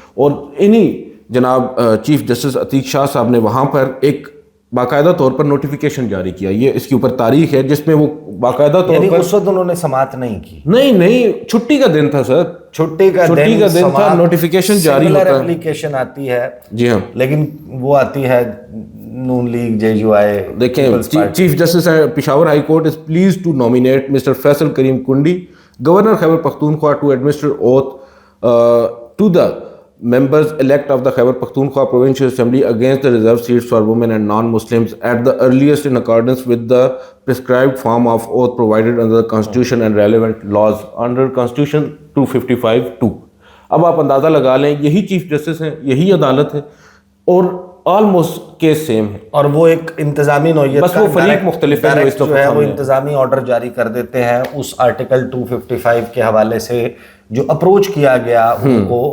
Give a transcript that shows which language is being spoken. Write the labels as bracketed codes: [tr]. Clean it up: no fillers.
[ur] اور انہی جناب چیف جسٹس عتیق شاہ صاحب نے وہاں پر ایک باقاعدہ طور پر نوٹیفیکیشن جاری کیا. یہ اس کے اوپر تاریخ ہے جس میں وہ باقاعدہ طور پر، اس وقت انہوں نے سماعت نہیں کی. نہیں چھٹی کا دن تھا سر، چھٹی کا دن تھا، نوٹیفیکیشن جاری ہوتا ہے، اپلیکیشن آتی ہے. جی ہاں، لیکن وہ آتی ہے نون لیگ جے یو آئی. دیکھیں [en] Chief justice Peshawar high court is pleased to nominate mister Faisal Karim Kundi governor Khyber Pakhtunkhwa to administer oath to the members elect of the Khyber Pakhtunkhwa Provincial Assembly against the reserved seats for women and non-Muslims at the earliest in accordance with the prescribed form of oath provided under the Constitution and relevant laws under Constitution 255(2). [ur] اب آپ اندازہ لگا لیں یہی chief justice ہیں، یہی عدالت ہے اور آلموسٹ کیس سیم ہے، اور وہ ایک انتظامی نوعیت بس وہ فریق مختلف ہے جو ہے وہ انتظامی آرڈر جاری کر دیتے ہیں اس آرٹیکل 255 کے حوالے سے جو اپروچ کیا گیا ان کو.